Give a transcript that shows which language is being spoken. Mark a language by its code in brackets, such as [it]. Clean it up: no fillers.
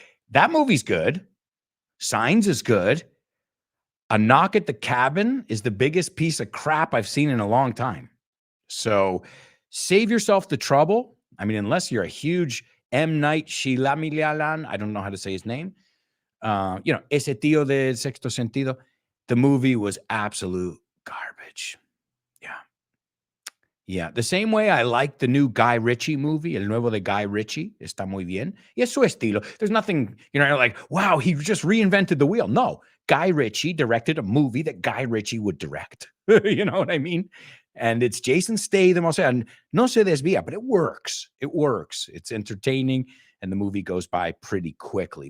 [en] That movie's good. Signs is good. A Knock at the Cabin is the biggest piece of crap I've seen in a long time. So save yourself the trouble. I mean, unless you're a huge M. Night Shyamalan, I don't know how to say his name. [es] Ese tío de Sexto Sentido. [en] The movie was absolute garbage. Yeah. The same way I like the new Guy Ritchie movie, [es] El Nuevo de Guy Ritchie, está muy bien. Y es su estilo. [en] There's nothing, like, wow, he just reinvented the wheel. No, Guy Ritchie directed a movie that Guy Ritchie would direct. You know what I mean? And it's Jason Statham. [es] O sea, no se desvía, [en] but it works. It works. It's entertaining, and the movie goes by pretty quickly.